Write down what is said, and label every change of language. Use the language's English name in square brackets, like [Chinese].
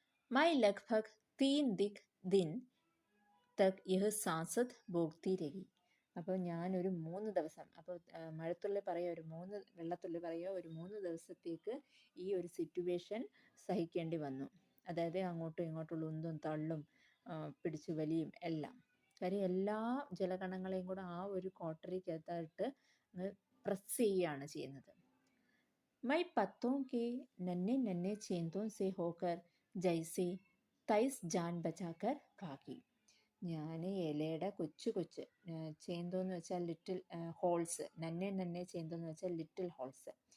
[Hindi] मैं लगभग 3 दिन तक यह सांसत भोगती रही. [Malayalam] അപ്പോൾ ഞാനൊരു 3 ദിവസം, അപ്പോൾ മഴത്തുള്ളി പറയുക വെള്ളത്തുള്ളി പറയുക ഒരു 3 ദിവസത്തേക്ക് ഈ ഒരു സിറ്റുവേഷൻ സഹിക്കേണ്ടി വന്നു. അതായത് അങ്ങോട്ടും ഇങ്ങോട്ടുള്ള ഉന്തും തള്ളും പിടിച്ചു വലിയും എല്ലാം. കാര്യം എല്ലാ ജലകണങ്ങളെയും കൂടെ ആ ഒരു കോട്ടറിക്കകത്തായിട്ട് പ്രസ് ചെയ്യുകയാണ് ചെയ്യുന്നത്. [Hindi] मैं पत्तों के नन्हे नन्हे चेंदों से होकर जैसे 23 जान बचाकर भागी. [Malayalam] ഞാൻ ഇലയുടെ കൊച്ചു ചേന്തോന്ന് വെച്ചാൽ ലിറ്റിൽ ഹോൾസ്, നന്നെ ചേന്തോന്ന് വെച്ചാൽ ലിറ്റിൽ ഹോൾസ്.